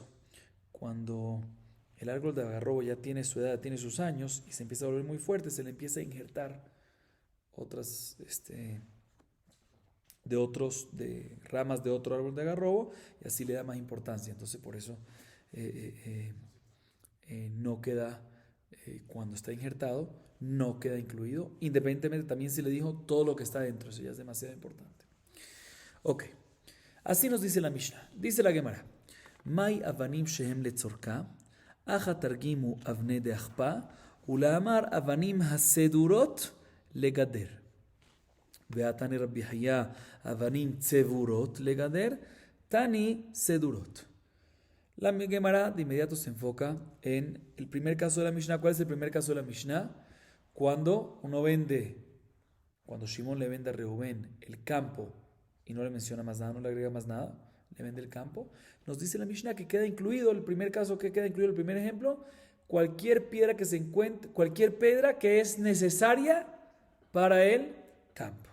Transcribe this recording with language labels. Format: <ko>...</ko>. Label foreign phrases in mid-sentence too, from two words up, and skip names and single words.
<es>Cuando el árbol de algarrobo ya tiene su edad, tiene sus años y se empieza a volver muy fuerte, se le empieza a injertar otras de ramas de otro árbol de algarrobo y así le da más importancia. Entonces por eso no queda cuando está injertado, no queda incluido, independientemente también si le dijo todo lo que está dentro, eso ya es demasiado importante. Ok, así nos dice la Mishnah, dice la Gemara,</es> <arc>מאי אבנים שהן לצורכה, הכא תרגימו אבני דאכפא, עולא אמר אבנים הסדורות לגדר. ותני רבי חייא אבנים צבורות לגדר, תני סדורות.</arc> <es>La Gemara de inmediato se enfoca en el primer caso de la Mishnah. ¿Cuál es el primer caso de la Mishnah? Cuando Shimón le vende a Reubén el campo y no le menciona más nada, no le agrega más nada, le vende el campo. Nos dice la Mishnah que queda incluido, el primer caso que queda incluido, el primer ejemplo, cualquier piedra que se encuentre, cualquier piedra que es necesaria para el campo.</es>